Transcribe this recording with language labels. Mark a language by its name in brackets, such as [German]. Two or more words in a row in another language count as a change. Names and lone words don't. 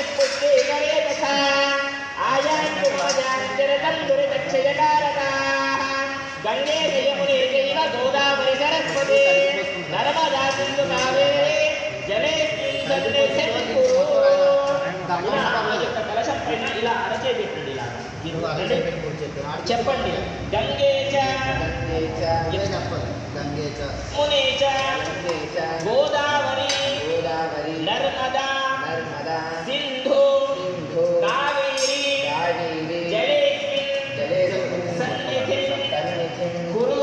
[Sanskrit] पुष्टि करे तथा आयान्तु भजाञ्जरतं दुरितक्षयकारकाः गंगे यमुने चैव गोदावरी सरस्वती नर्मदा सिन्धु कावेरी जलेऽस्मिन् [Telugu] కలశం పైన ఇలా అరచేపెట్టండి. ఇలా చెప్పండి. [Sanskrit] గంగే చ మునే చ గోదావరి నర్మదా సింధు కావేరి జలేస్మిన్ సన్నిధిం కురు.